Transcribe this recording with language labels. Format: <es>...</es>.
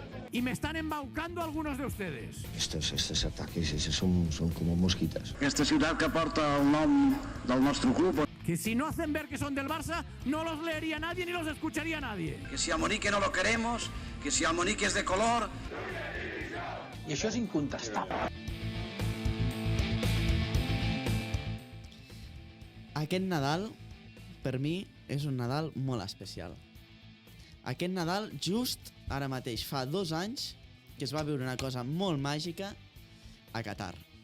<es>Y me están embaucando algunos de ustedes. Estos ataques son como mosquitas.</es> <ca>Aquesta ciutat que porta el nom del nostre club,</ca> <es>Que si no hacen ver que son del Barça, no los leería nadie ni los escucharía nadie. Que si a Monique no lo queremos, que si a Monique es de color...</es> <ca>i això és incontestable. Aquest Nadal, per mi, és un Nadal molt especial. Aquest Nadal, just ara mateix, fa 2 anys, que es va viure una cosa molt màgica a Qatar.</ca>